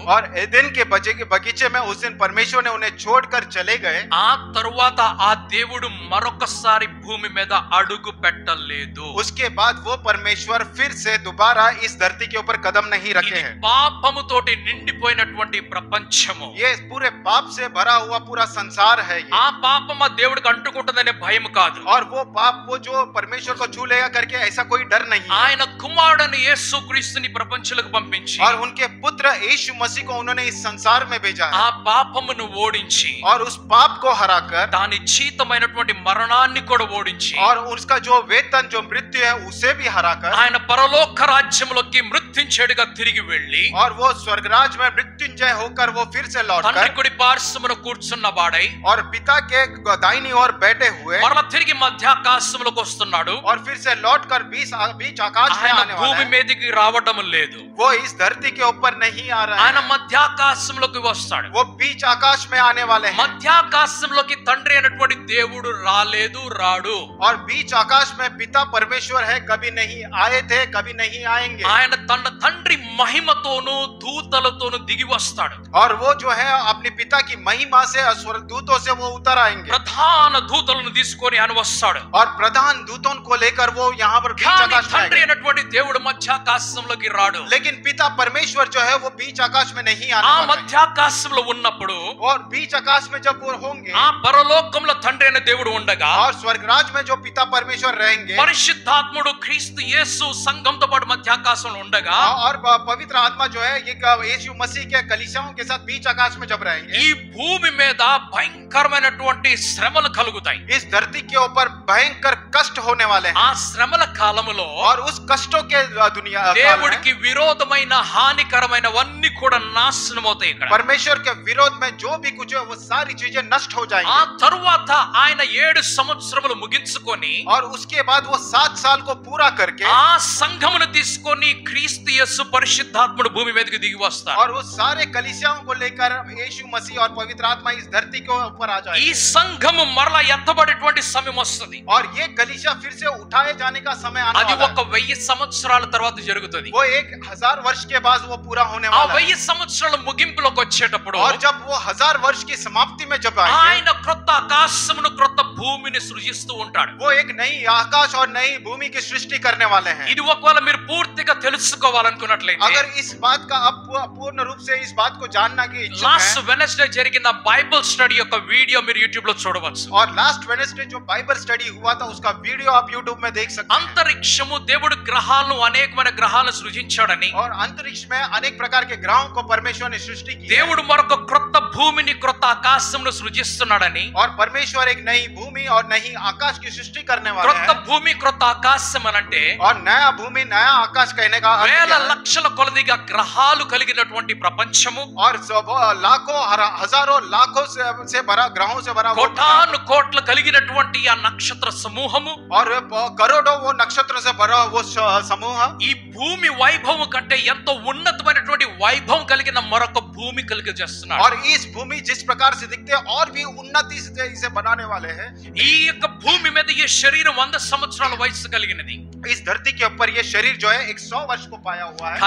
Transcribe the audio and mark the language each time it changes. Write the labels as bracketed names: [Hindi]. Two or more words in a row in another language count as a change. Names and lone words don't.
[Hindi] और एदेन के बगीचे में उस दिन परमेश्वर ने उन्हें छोड़कर चले गए। [Telugu] ఆ తరువాత ఆ దేవుడు మరొకసారి భూమి మీద అడుగు పెట్టలేదు. [Hindi] उसके बाद वो परमेश्वर फिर से दोबारा इस धरती के ऊपर कदम नहीं रखे [Telugu] ఇది [Hindi] हैं। [Telugu] పాపముతోటి నిండిపోయినటువంటి ప్రపంచము. [Hindi] ये पूरे पाप से भरा हुआ पूरा संसार है ये। [Telugu] ఆ పాపం ఆ దేవుడికి అంటుకుంటుందనే భయం కాదు. [Hindi] और वो पाप वो जो परमेश्वर को छू लेगा करके ऐसा कोई डर नहीं है। [Telugu] ఆయన కుమారుడైన యేసుక్రీస్తుని ప్రపంచంలోకి పంపించి [Hindi] और उनके पुत्र यीशु मसीह को उन्होंने इस संसार में भेजा है। [Telugu] ఆ పాపమును ఓడించి [Hindi] और उस पाप को हराकर [Telugu] దాని జీతమైనటువంటి మరణాన్ని కూడా ఓడించి [Hindi] और उसका जो वेतन जो मृत्यु है उसे भी हराकर [Telugu] ఆయన పరలోక రాజ్యములోకి మృత్యుంజయుడిగా తిరిగి వెళ్ళి [Hindi] और वो स्वर्गराज में मृत्युंजय होकर वो फिर से [Telugu] తండ్రి [Hindi] लौटकर [Telugu] కుడి పార్శ్వమున కూర్చున్న వాడై [Hindi] और पिता के दाहिनी ओर बैठे हुए [Telugu] మరల తిరిగి మధ్యాకాశములోకి వస్తున్నాడు. [Hindi] और फिर से लौटकर बीच आकाश में [Telugu] ఆయన [Hindi] आने वाला [Telugu] భూమి [Hindi] है। [Telugu] మీదకి రావడం లేదు. [Hindi] वो इस धरती के ऊपर नहीं आ रहा [Telugu] ఆయన [Hindi] है, [Telugu] మధ్యాకాశంలోకి వస్తాడు. [Hindi] वो बीच आकाश में आने वाले हैं। [Telugu] మధ్యాకాశంలోకి తండ్రి అయినటువంటి దేవుడు రాలేదు, రాడు. [Hindi] और बीच आकाश में पिता परमेश्वर है, कभी नहीं आए थे, कभी नहीं आएंगे। [Telugu] ఆయన తన తండ్రి మహిమతోను దూతలతోను దిగి వస్తాడు. [Hindi] और वो जो है अपने पिता की महिमा से और स्वर्गदूतों से वो उतर आएंगे। [Telugu] ప్రధాన దూతలను తీసుకొని ఆయన వస్తాడు. [Hindi] और प्रधान दूतों को लेकर वो यहाँ पर बीच [Telugu] కానీ [Hindi] आकाश में [Telugu] తండ్రి [Hindi] आएंगे। [Telugu] అయినటువంటి దేవుడు మధ్యాకాశంలోకి రాడు. [Hindi] लेकिन पिता परमेश्वर जो है वो बीच आकाश में नहीं आने [Telugu] ఆ [Hindi] वाला है। [Telugu] మధ్యాకాశంలో ఉన్నప్పుడు [Hindi] और बीच आकाश में जब वो होंगे [Telugu] ఆ పరలోకంలో తండ్రి అయిన దేవుడు ఉండగా [Hindi] और स्वर्गराज में जो पिता परमेश्वर रहेंगे [Telugu] పరిశుద్ధాత్ముడు క్రీస్తు యేసు సంఘంతో పాటు మధ్యాకాశంలో ఉండగా [Hindi] और पवित्र आत्मा जो है ये यीशु मसीह के कलीसियाओं के साथ बीच आकाश में जब रहेंगे, [Telugu] ఈ భూమి మీద భయంకరమైనటువంటి శ్రమలు కలుగుతాయి. [Hindi] इस धरती के ऊपर भयंकर कष्ट होने वाले हैं। [Telugu] ఆ శ్రమల కాలములో [Hindi] और उस कष्टों के दुनिया काल में [Telugu] దేవుడికి విరోధమైన హానికరమైనవన్నీ కూడా నాశనం అవుతాయి. ఇక్కడ [Hindi] परमेश्वर के विरोध में जो भी कुछ है वो सारी चीजें नष्ट हो [Telugu] ఆ [Hindi] जाएंगी। [Telugu] తరువాత ఆయన 7 సంవత్సరములు ముగించుకొని [Hindi] और उसके बाद वो 7 साल को पूरा करके [Telugu] ఆ సంఘమును తీసుకొని క్రీస్తు యేసు పరిశుద్ధాత్ముడు భూమి మీదకి దిగి వస్తారు. [Hindi] और वो सारे कलीसियाओं को लेकर यीशु मसीह और पवित्र आत्मा इस धरती के ऊपर आ [Telugu] ఈ [Hindi] जाएगी। [Telugu] సంఘము మరలా ఎత్తబడేటువంటి సమయం వస్తుంది. [Hindi] और ये कलीसिया फिर से उठाए जाने का समय आने [Telugu] అది [Hindi] वाला [Telugu] ఒక 1000 సంవత్సరాల తర్వాత జరుగుతుంది. [Hindi] है। वो 1000 वर्ष के बाद वो पूरा होने [Telugu] ఆ [Hindi] वाला है। [Telugu] 1000 సంవత్సరాల ముగింపులోకి వచ్చేటప్పుడు [Hindi] और जब वो 1000 वर्ष की समाप्ति में जब आएंगे, [Telugu] ఆయన క్రొత్త ఆకాశమును క్రొత్త భూమిని సృజిస్తూ ఉంటాడు. [Hindi] वो एक नई आकाश और नई भूमि की सृष्टि करने वाले हैं। [Telugu] ఇది ఒకవేళ మీరు పూర్తిగా తెలుసుకోవాలనుకున్నట్లయితే [Hindi] अगर इस बात का अब पूर्ण रूप से इस बात को जानना की इच्छुक [Telugu] లాస్ట్ [Hindi] हैं, [Telugu] వెనస్డే జరిగిన [English] Bible study [Telugu] యొక్క వీడియో మీరు యూట్యూబ్ లో చూడవచ్చు. [Hindi] और [English] last Wednesday [Hindi] जो [English] Bible study [Hindi] हुआ था उसका वीडियो आप YouTube में देख सकते हैं। [Telugu] అంతరిక్షము దేవుడు గ్రహాలను అనేకమైన గ్రహాలను సృజించాడని, [Hindi] और अंतरिक्ष में अनेक प्रकार के ग्रहों को परमेश्वर ने सृष्टि की है। [Telugu] దేవుడు మరొక క్రొత్త భూమిని క్రొత్త ఆకాశమును సృజిస్తున్నాడని, [Hindi] और परमेश्वर एक नई भूमि और नई आकाश की सृष्टि करने वाले [Telugu] క్రొత్త [Hindi] हैं। [Telugu] భూమి క్రొత్త ఆకాశం అనంటే [Hindi] और नया भूमि नया आकाश कहने का अर्थ [Telugu] వేల [Hindi] क्या है? [Telugu] లక్షల కొలదిగా గ్రహాలు కలిగినటువంటి ప్రపంచము, [Hindi] और लाखों हजारों लाखों से भरा ग्रहों से भरा वो [Telugu] కోటాను కోట్ల కలిగినటువంటి ఆ నక్షత్ర సమూహము, [Hindi] और करोड़ों वो नक्षत्रों से भरा वो समूह, [Telugu] ఈ భూమి వైభవం కంటే ఎంతో ఉన్నతమైనటువంటి వైభవం కలిగిన మరొక భూమి కలిగజేస్తున్నాడు. [Hindi] और इस भूमि जिस प्रकार से दिखते हैं और भी उन्नति से इसे बनाने वाले हैं। [Telugu] ఈ యొక్క భూమి మీద ఈ శరీరం 100 సంవత్సరాల వయసు కలిగినది. [Hindi] इस धरती के ऊपर ये शरीर जो है 100 वर्ष को पाया हुआ है।